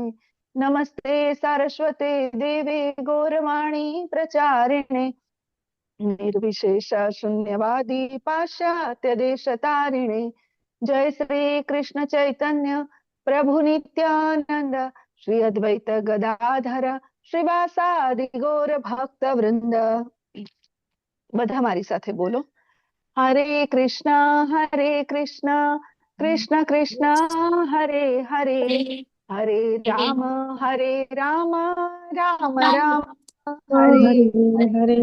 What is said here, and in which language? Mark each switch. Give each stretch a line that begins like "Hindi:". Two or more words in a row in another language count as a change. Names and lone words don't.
Sanskrit: नमस्ते सरस्वते देवे गौरवाणी प्रचारिणे निर्विशेष शून्यवादी पाश्चात्य देशतारिणे. जय श्री कृष्ण चैतन्य प्रभु नित्यानंद श्री अद्वैत गदाधर श्रीवासादि गौर भक्त वृंद.
Gujarati: બધા મારી સાથે બોલો,
Sanskrit: हरे कृष्ण कृष्ण कृष्ण हरे हरे हरे राम राम राम हरे हरे हरे